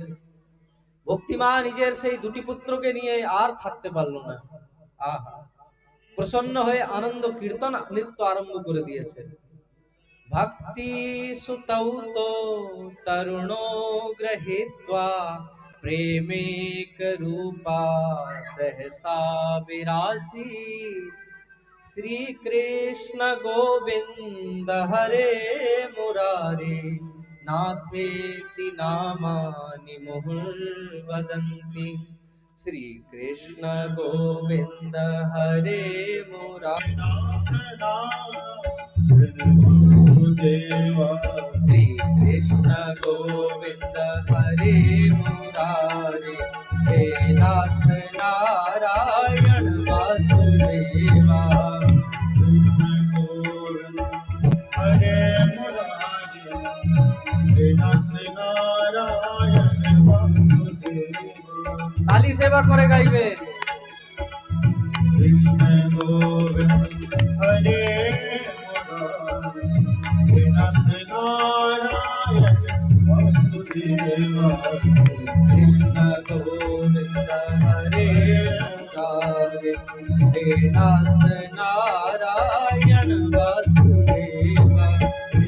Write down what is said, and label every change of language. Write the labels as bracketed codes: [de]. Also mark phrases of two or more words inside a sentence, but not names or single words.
[bn] ভক্তিমা নিজের সেই দুটি পুত্রকে নিয়ে আর থাকতে পারলো না। আহা, প্রসন্ন হয়ে আনন্দ কীর্তন নৃত্য আরম্ভ করে দিয়েছে। [sa] ভক্তি সুতৌ তো তরুণো গ্রহীত্বা প্রেমিক রূপা सहसा विरासी श्री कृष्ण गोविंद हरे मुरारे नाथेति नामानि मुहुर्वदन्ति श्री कृष्ण गोविंद हरे मुरारे श्री कृष्ण गोविंद हरे मुरारे हे नाथ नारायण वासुदेवा हरे मुरारे हे नाथ नारायण वासुदेवा। [bn] তালি সেবা করে গাইবে। [sa] कृष्ण गोविंद हरे कृष्ण गोविंद हरे मुरारे हे नाथ नारायण वासुदेवा।